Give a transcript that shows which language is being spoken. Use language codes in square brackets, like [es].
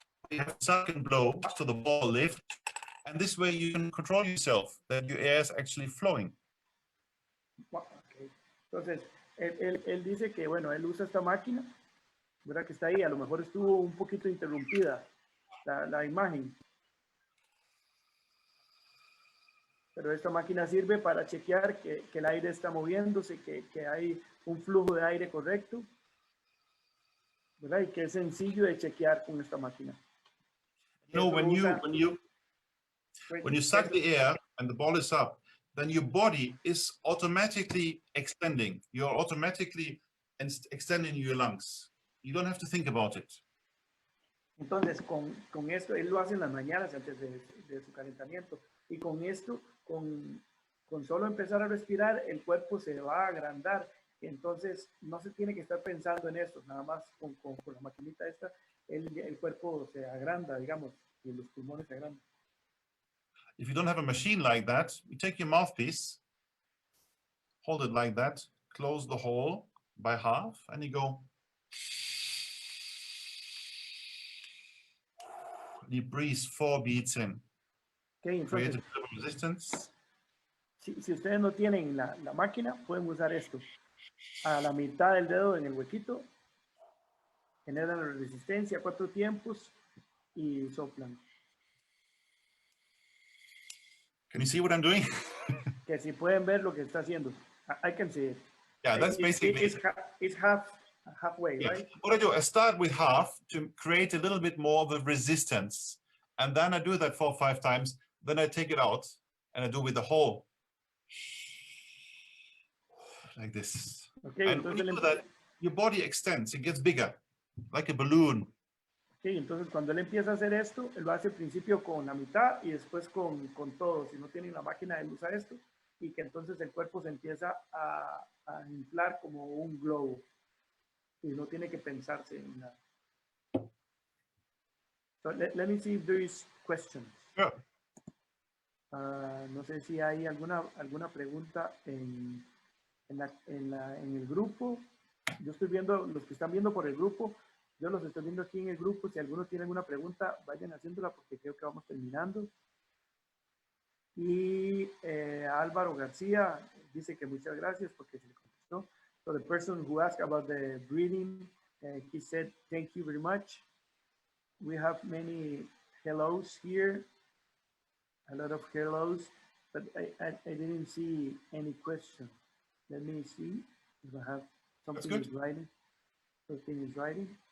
[en] You have a second blow to the ball lift, and this way you can control yourself, that your air is actually flowing. Okay. [es] Entonces, él dice que, bueno, él usa esta máquina, ¿verdad? Que está ahí, a lo mejor estuvo un poquito interrumpida la imagen. Pero esta máquina sirve para chequear que el aire está moviéndose, que hay un flujo de aire correcto, ¿verdad? Y que es sencillo de chequear con esta máquina. [en] You know, when you suck the air and the ball is up, then your body is automatically extending. You're automatically extending your lungs. You don't have to think about it. [es] Entonces, con esto, él lo hace en las mañanas antes de su calentamiento. Y con esto, con solo empezar a respirar, el cuerpo se va a agrandar. Entonces, no se tiene que estar pensando en esto. Nada más con la maquinita esta, el cuerpo se agranda, digamos, y los pulmones se agrandan. [en] If you don't have a machine like that, you take your mouthpiece, hold it like that, close the hole by half, and you go. You breathe 4 beats in. Okay, Create a bit of resistance. [es] si ustedes no tienen la máquina, pueden usar esto. A la mitad del dedo en el huequito, generan la resistencia 4 tiempos y soplan. [en] Can you see what I'm doing? [es] Que si pueden ver lo que está haciendo. [en] I can see it. Yeah, that's basically it's halfway, yeah. right? What I do, I start with half to create a little bit more of a resistance. And then I do that 4 or 5 times. Then I take it out and I do with the whole. Like this. Okay, and when you do that, your body extends, it gets bigger, like a balloon. [es] Okay, entonces cuando él empieza a hacer esto, él lo hace al principio con la mitad y después con todo. Si no tienen la máquina, él usa esto y que entonces el cuerpo se empieza a inflar como un globo y no tiene que pensarse en nada. [en] So let me see if there is questions. Sure. [es] No sé si hay alguna pregunta en el grupo. Yo estoy viendo, los que están viendo por el grupo, yo los estoy viendo aquí en el grupo. Si alguno tiene alguna pregunta, vayan haciéndola porque creo que vamos terminando. Y Álvaro García dice que muchas gracias porque se le contestó. [en] So the person who asked about the breathing, he said, thank you very much. We have many hellos here, a lot of hellos, but I didn't see any question. Let me see if I have something is writing. Something is writing.